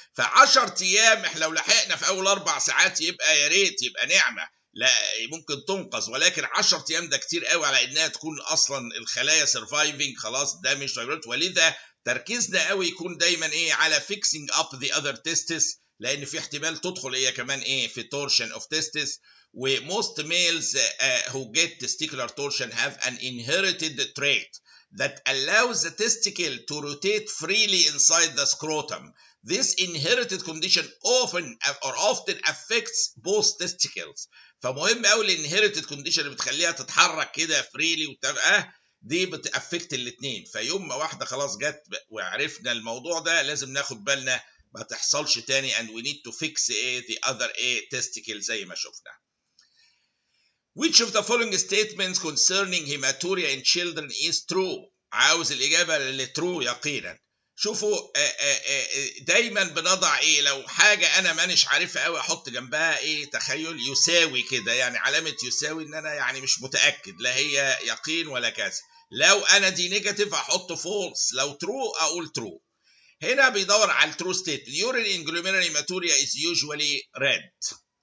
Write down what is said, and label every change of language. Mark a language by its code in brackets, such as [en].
[ar] ف10 ايام احنا لو لحقنا في اول 4 ساعات يبقى يا ريت، يبقى نعمه، لا ممكن تنقذ، ولكن 10 ايام ده كتير قوي على انها تكون اصلا الخلايا سرفايفنج خلاص ده مش فايبروت. ولذا تركيزنا قوي يكون دايما ايه؟ على [en] fixing up the other testis, [ar] لان في احتمال تدخل هي كمان ايه؟ في torsion of testis. [en] و most males who get testicular torsion have an inherited trait that allows the testicle to rotate freely inside the scrotum. This inherited condition often affects both testicles. [ar] فمهم قوي الانهيرتد كونديشن اللي بتخليها تتحرك كده فريلي وتبقى دي بتافكت الاثنين. فيوم ما واحده خلاص جت وعرفنا الموضوع ده لازم ناخد بالنا ما تحصلش تاني [en] and we need to fix the other testicle [ar] زي ما شفنا. [en] Which of the following statements concerning hematuria in children is true؟ [ar] عاوز الإجابة اللي true يقينا. شوفوا دايما بنضع ايه؟ لو حاجة انا مانيش عارفها قوي احط جنبها ايه؟ تخيل يساوي كده، يعني علامة يساوي ان انا يعني مش متأكد لا هي يقين ولا كذا. لو انا دي نيجاتيف احط فولس، لو ترو اقول ترو. هنا بيدور على الترو ستيت. [en] اليورين in glomerular hematuria is usually red.